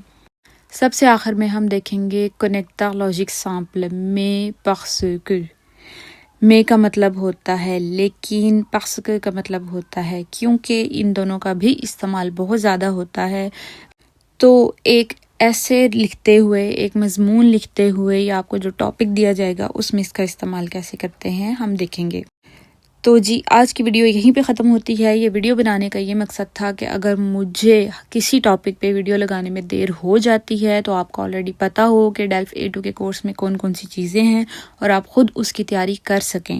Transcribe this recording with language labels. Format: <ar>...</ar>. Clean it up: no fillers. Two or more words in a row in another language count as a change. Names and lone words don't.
<ur>سب سے آخر میں ہم دیکھیں گے</ur> <fr>connecteur logique simple mais parce que.</fr> <ur>میں کا مطلب ہوتا ہے لیکن</ur> <fr>parce que</fr> <ur>کا مطلب ہوتا ہے کیونکہ. ان دونوں کا بھی استعمال بہت زیادہ ہوتا ہے. تو ایک ایسے لکھتے ہوئے ایک مضمون لکھتے ہوئے یا آپ کو جو ٹاپک دیا جائے گا اس میں اس کا استعمال کیسے کرتے ہیں ہم دیکھیں گے. تو جی آج کی ویڈیو یہیں پہ ختم ہوتی ہے. یہ ویڈیو بنانے کا یہ مقصد تھا کہ اگر مجھے کسی ٹاپک پہ ویڈیو لگانے میں دیر ہو جاتی ہے تو آپ کو آلریڈی پتہ ہو کہ ڈیلف A2 کے کورس میں کون کون سی چیزیں ہیں اور آپ خود اس کی تیاری کر سکیں.</ur>